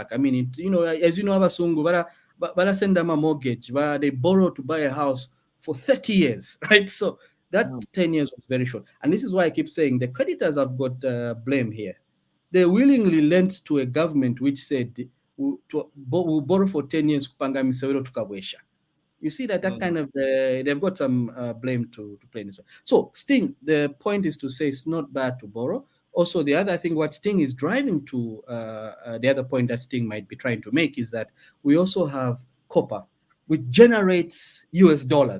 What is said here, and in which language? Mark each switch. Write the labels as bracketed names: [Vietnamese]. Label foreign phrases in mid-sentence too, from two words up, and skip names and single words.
[English] I mean, as you know, Abasungu, but send them a mortgage, but they borrow to buy a house for 30 years, right? So that 10 years was very short. And this is why I keep saying the creditors have got blame here. They willingly lent to a government which said, we'll borrow for 10 years [Bemba] kupanga misewero tukabwesha. [English] You see that kind of they've got some blame to play in this way. So Sting, the point is to say it's not bad to borrow. Also, the other thing what Sting is driving to, the other point that Sting might be trying to make is that we also have copper, which generates US dollars.